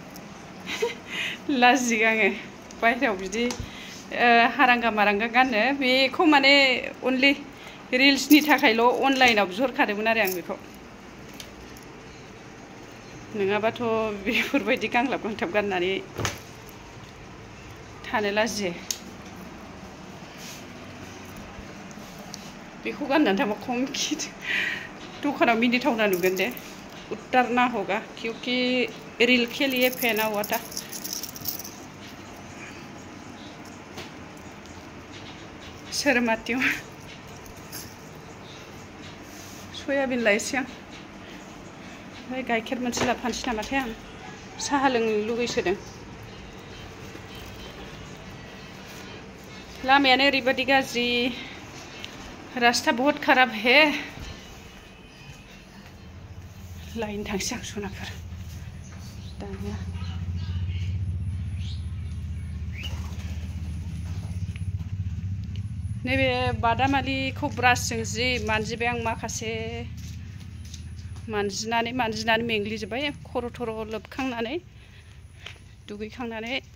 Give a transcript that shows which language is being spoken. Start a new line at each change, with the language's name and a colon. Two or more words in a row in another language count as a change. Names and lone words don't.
Bodo: लाजियो आङो बाहेरायाव बिदि हारांगा मारांगा गाननो बेखौ माने अनलि रिल्सनि थाखायल' अनलाइनाव बिहरखादोंमोन आरो आं बेखौ नङाबाथ' बेफोरबायदि गांलाब गांथाब गाननानै थानो लाजियो बेखौ गाननानै थांबा खम दखानाव मिनिथावना नुगोन दे
Hindi: उतारना होगा क्योंकि रील के लिए पहना हुआ था
Bodo: सोरमाथिं सयाबिन लायसै आं ओमफ्राय गाइखेर मोनसे लाबोफानोसै नामाथाय आं साहा लोंनो लुगैसोदों लामायानो ओरैबायदि गाज्रि
Hindi: रास्ता बहुत खराब है
Bodo: लायनो थांसै आं सनाफोर दानिया नैबे बादामालिखौ ब्रासजों जि मानजिबाय आं माखासे मानजिनानै मेंग्लिजोब्बाय खर' थर' लोबखांनानै दुगैखांनानै